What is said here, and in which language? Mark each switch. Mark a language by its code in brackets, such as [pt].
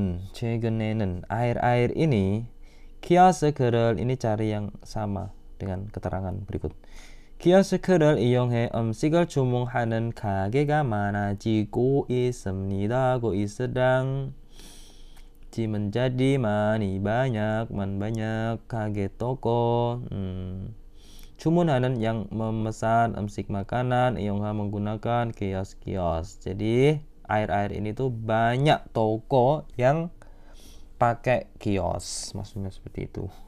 [id] 최근에는 akhir-akhir ini 키오스크를 ini cari yang sama dengan keterangan berikut. [ko] 키오스크를 이용해 음식을 주문하는 가게가 많아지고 있습니다. [id] sedang menjadi banyak 가게 toko. 주문하는 yang memesan 음식 makanan, 이용하 menggunakan kios. Jadi akhir-akhir ini tuh banyak toko yang pakai kios, maksudnya seperti itu.